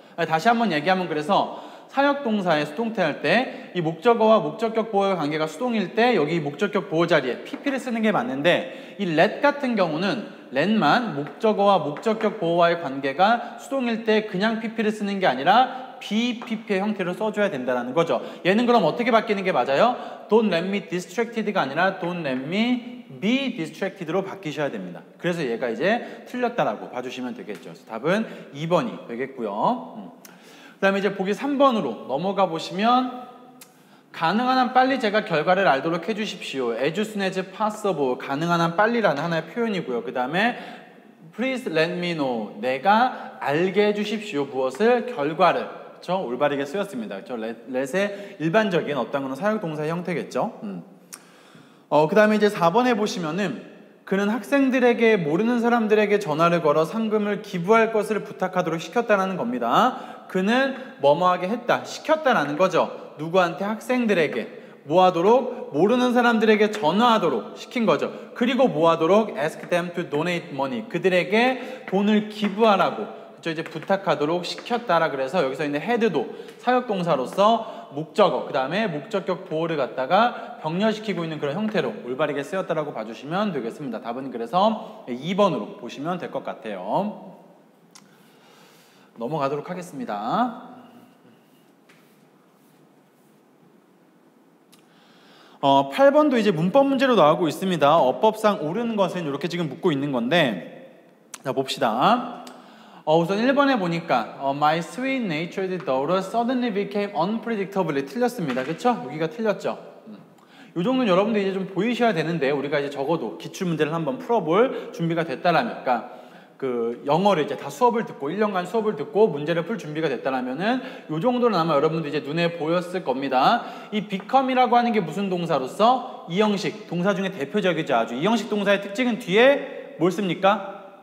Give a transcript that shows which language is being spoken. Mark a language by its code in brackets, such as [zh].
[ko] 다시 한번 얘기하면 그래서 사역동사의 수동태 할 때 이 목적어와 목적격 보호의 관계가 수동일 때 여기 목적격 보호 자리에 pp를 쓰는 게 맞는데 이 let 같은 경우는 let만 목적어와 목적격 보호와의 관계가 수동일 때 그냥 pp를 쓰는 게 아니라 BPP의 형태로 써줘야 된다는 거죠. 얘는 그럼 어떻게 바뀌는 게 맞아요? [en] Don't let me distracted가 아니라 Don't let me be distracted로 [ko] 바뀌셔야 됩니다. 그래서 얘가 이제 틀렸다라고 봐주시면 되겠죠. 그래서 답은 2번이 되겠고요. 그 다음에 이제 보기 3번으로 넘어가 보시면 가능한 한 빨리 제가 결과를 알도록 해주십시오. [en] As soon as possible. [ko] 가능한 한 빨리라는 하나의 표현이고요. [en] 그 다음에 Please let me know. [ko] 내가 알게 해주십시오. 무엇을? 결과를. 그렇죠? 올바르게 쓰였습니다. 그렇죠? let의 일반적인 어떤 거는 사역동사의 형태겠죠. 그 다음에 이제 4번에 보시면은 그는 학생들에게 모르는 사람들에게 전화를 걸어 상금을 기부할 것을 부탁하도록 시켰다는 겁니다. 그는 뭐뭐하게 했다, 시켰다라는 거죠. 누구한테? 학생들에게. 뭐 하도록? 모르는 사람들에게 전화하도록 시킨 거죠. 그리고 뭐 하도록? [en] Ask them to donate money. [ko] 그들에게 돈을 기부하라고 그쵸? 이제 부탁하도록 시켰다라 그래서 여기서 있는 had도 사역동사로서 목적어, 그 다음에 목적격 보호를 갖다가 병렬시키고 있는 그런 형태로 올바르게 쓰였다라고 봐주시면 되겠습니다. 답은 그래서 2번으로 보시면 될 것 같아요. 넘어가도록 하겠습니다. 8번도 이제 문법 문제로 나오고 있습니다. 어법상 옳은 것은 이렇게 지금 묻고 있는 건데 자 봅시다. [en] 우선 1번에 보니까 My sweet-natured daughter suddenly became unpredictably [ko] 틀렸습니다. 그쵸? 여기가 틀렸죠? 이 정도는 여러분들 이제 좀 보이셔야 되는데 우리가 이제 적어도 기출문제를 한번 풀어볼 준비가 됐다라면 그러니까 그 영어를 이제 다 수업을 듣고 1년간 수업을 듣고 문제를 풀 준비가 됐다라면은 이 정도는 아마 여러분들 이제 눈에 보였을 겁니다. 이 become이라고 하는 게 무슨 동사로서? 이형식 동사 중에 대표적이죠. 아주 이형식 동사의 특징은 뒤에 뭘 씁니까?